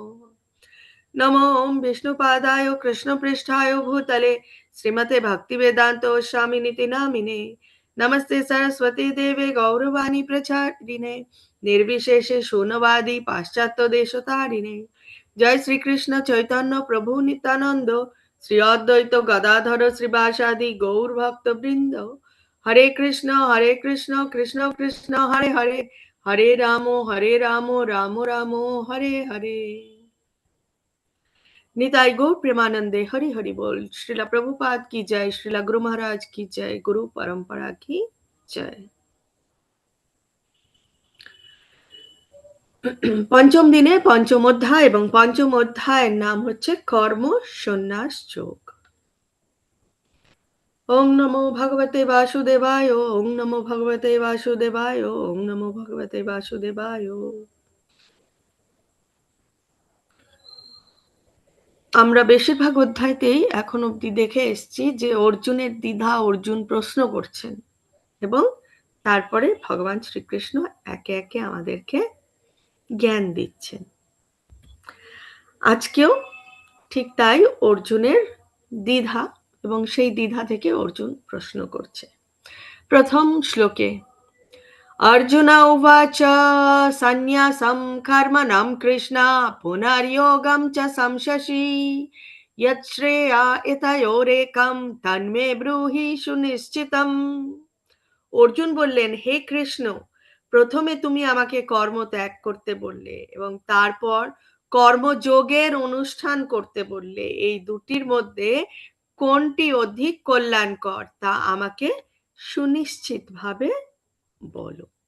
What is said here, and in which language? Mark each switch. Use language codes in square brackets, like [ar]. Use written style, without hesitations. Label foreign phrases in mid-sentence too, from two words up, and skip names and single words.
[sa] नमो ओं विष्णुपादाय कृष्णपृष्ठाय भूतले श्रीमते भक्तिवेदान्त स्वामिनिति नामिने। नमस्ते सरस्वती देवे गौरवाणी प्रचारिणे निर्विशेषे शून्यवादी पाश्चात्य देशतारिणे। जय श्री कृष्ण चैतन्य प्रभु नित्यानंद श्री अद्वैत गदाधर श्रीवासादि गौर भक्त वृंद। हरे कृष्ण कृष्ण कृष्ण हरे हरे हरे राम राम राम हरे हरे। [bn] নিতাই গৌর প্রেমানন্দে হরি হরি বোল। [hi] श्रीला प्रभुपाद की जय, श्रीला गुरु महाराज की जय, गुरु परंपरा की जय। [bn] পঞ্চম দিনে পঞ্চম অধ্যায় এবং পঞ্চম অধ্যায়ের নাম হচ্ছে কর্ম সন্ন্যাস যোগ। [sa] ওং নমো ভগবতে বাসুদেবায়, ওং নমো ভগবতে বাসুদেবায়, ওং নমো ভগবতে বাসুদেবায়। [bn] আমরা বেশিরভাগ অধ্যায়তেই এখন অবধি দেখে এসেছি যে অর্জুনের দ্বিধা, অর্জুন প্রশ্ন করছেন এবং তারপরে ভগবান শ্রীকৃষ্ণ একে একে আমাদেরকে জ্ঞান দিচ্ছেন। আজকেও ঠিক তাই, অর্জুনের দ্বিধা এবং সেই দ্বিধা থেকে অর্জুন প্রশ্ন করছে। প্রথম শ্লোকে [sa] अर्जुन उवाच सन्न्यासं कर्मणं कृष्ण पुनर्योगं च संशसि यच्छ्रेया एतयोरेकं तन्मे ब्रूहि सुनिश्चितम्। [bn] অর্জুন বললেন, হে কৃষ্ণ, প্রথমে তুমি আমাকে কর্ম ত্যাগ করতে বললে এবং তারপর কর্মযোগের অনুষ্ঠান করতে বললে। এই দুটির মধ্যে কোনটি অধিক কল্যাণকর তা আমাকে সুনিশ্চিতভাবে বলো।